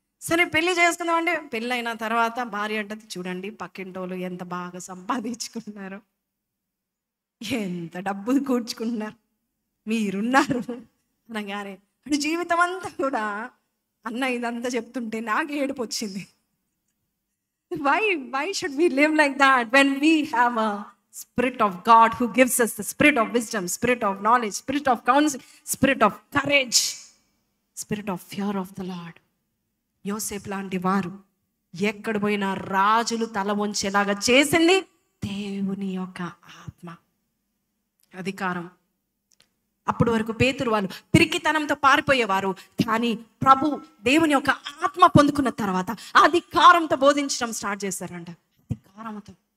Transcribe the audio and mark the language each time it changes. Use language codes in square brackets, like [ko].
[te] సరే పెళ్ళి చేసుకుందాం అంటే పెళ్ళైన తర్వాత భార్య అంటది, చూడండి పక్కింటోళ్ళు ఎంత బాగా సంపాదించుకుంటున్నారు, ఎంత డబ్బు కూర్చుకుంటున్నారు, మీరున్నారు అనగానే అంటే జీవితం అంతా కూడా అన్న ఇదంతా చెప్తుంటే నాకు ఏడుపు వచ్చింది. [en] Why should we live like that when we have a Spirit of God who gives us the spirit of wisdom, spirit of knowledge, spirit of counsel, spirit of courage, spirit of fear of the Lord. [te] యోసేపు లాంటి వారు ఎక్కడ పోయినా రాజులు తల వంచేలాగా చేసింది దేవుని యొక్క ఆత్మ, అధికారం. అప్పటి వరకు పేతురు వాళ్ళు పిరికితనంతో పారిపోయేవారు, కానీ ప్రభు దేవుని యొక్క ఆత్మ పొందుకున్న తర్వాత అధికారంతో బోధించడం స్టార్ట్ చేశారంట. అధికారంతో.